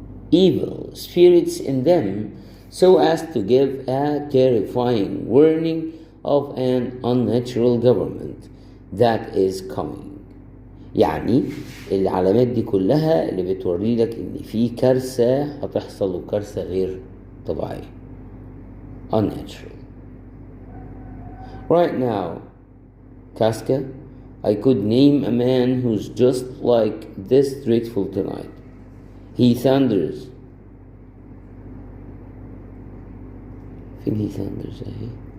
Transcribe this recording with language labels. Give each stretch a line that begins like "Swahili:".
English: evil spirits in them so as to give a terrifying warning of an unnatural government that is coming.
Arabic: يعني العلامات دي كلها اللي بتوري لك ان في كارثة هتحصل وكارثة غير طبيعية.
English: Unnatural. Right now, Casca, I could name a man who's just like this dreadful tonight. He thunders.
Arabic: فين
English: he thunders
Arabic: اهي.